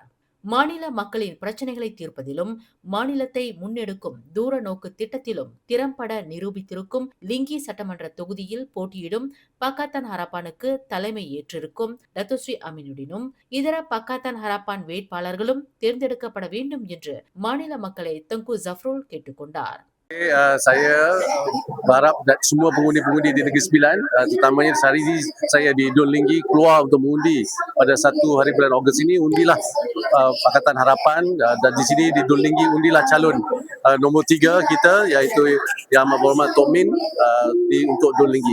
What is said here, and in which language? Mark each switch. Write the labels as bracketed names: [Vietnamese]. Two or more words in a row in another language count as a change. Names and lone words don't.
[Tamil] மாநில மக்களின் பிரச்சனைகளை தீர்ப்பதிலும் மாநிலத்தை முன்னெடுக்கும் தூர நோக்கு திட்டத்திலும் திறம்பட நிரூபித்திருக்கும் லிங்கி சட்டமன்ற தொகுதியில் போட்டியிடும் பக்காத்தான் ஹராப்பானுக்கு தலைமை ஏற்றிருக்கும் டத்துஸ்ரீ அமீனுடினும் இதர பக்காத்தான் ஹராப்பான் வேட்பாளர்களும் தேர்ந்தெடுக்கப்பட வேண்டும் என்று மாநில மக்களை தங்கு ஜஃப்ருல் கேட்டுக்கொண்டார். [Malay] Saya berharap semua pengundi-pengundi di Negeri Sembilan, terutamanya sehari ini saya di Dun Linggi keluar untuk mengundi pada 1 hari bulan Ogos ini. Undilah Pakatan Harapan, dan di sini di Dun Linggi undilah calon nombor 3 kita, iaitu Yang Amat Berhormat Tok Min untuk Dun Linggi.